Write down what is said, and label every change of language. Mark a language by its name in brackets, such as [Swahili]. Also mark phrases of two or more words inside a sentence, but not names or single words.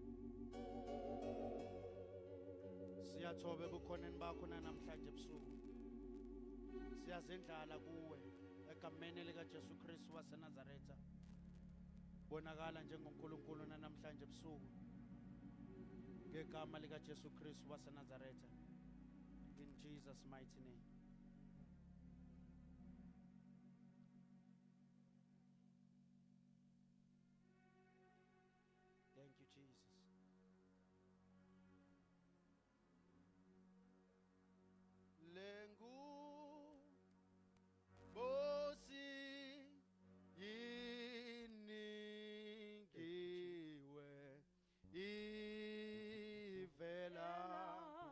[Zulu] Siyathoba ebukhoneni bakho namhlanje ebusuku. Siyazendlala kuwe egameni lika Jesu Kristu waseNazaretha. Bonakala njengoNkulunkulu namhlanje ebusuku. Ngegama lika Jesu Kristu waseNazaretha. [English] In Jesus' mighty name. Thank you, Jesus. Lengu bosi yiningiwe ivela